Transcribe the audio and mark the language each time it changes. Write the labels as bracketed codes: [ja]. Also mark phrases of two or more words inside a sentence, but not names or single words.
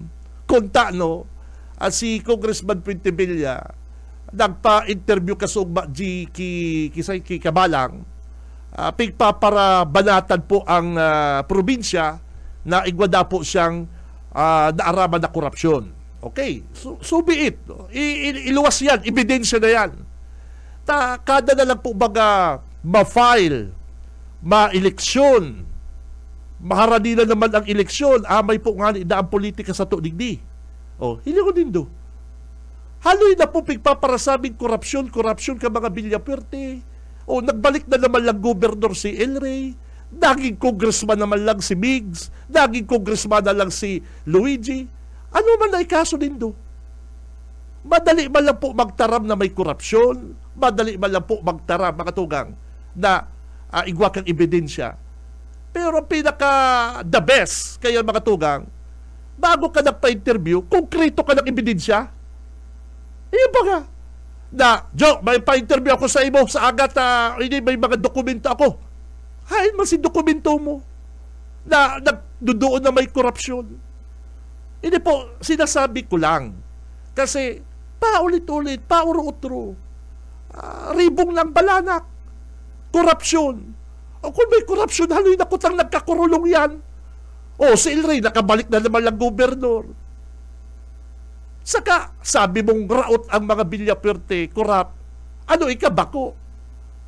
[bik] Kunta si Congressman Fuentebilla nagpa-interview kasugba ki Kabalang para banatan po ang probinsya na igwada po siyang naaraman na korupsyon. [en] Okay, so be it. [bik] Iluwas yan, ebidensya na yan. Kada na lang po baga ma-file, ma-eleksyon, maharani na naman ang eleksyon, amay po nga na ang politika sa tuigdi. Hindi ko din do. Haloy na po pigpaparasabing korupsyon ka mga Villafuerte. Nagbalik na naman lang gobernador si El Rey, naging congressman naman lang si Migs, naging congressman na lang si Luigi. Ano man na ikaso din do? Madali man lang po magtaram na may korupsyon, madali man lang po magtaram, mga tugang, na igwa kang ebidensya. Pero ang pinaka [en] the best, [bik] kaya mga tugang, bago ka nagpa-interview, konkreto ka ng ebidensya. Ba nga? Na, Joe, may pa-interview ako sa imo sa agat, hindi may mga dokumento ako. Hain man si dokumento mo na nagdudoon na may korupsyon. [tl] Hindi po, sinasabi ko lang. Kasi, paulit-ulit, [bik] pauro-utro. Ribong ng balanak. Korupsyon. Kung may korupsyon, haloy na kutang nagkakurulong yan. Si El Rey, nakabalik na naman lang gobernador. Saka, sabi mong raot ang mga Villafuerte, korap.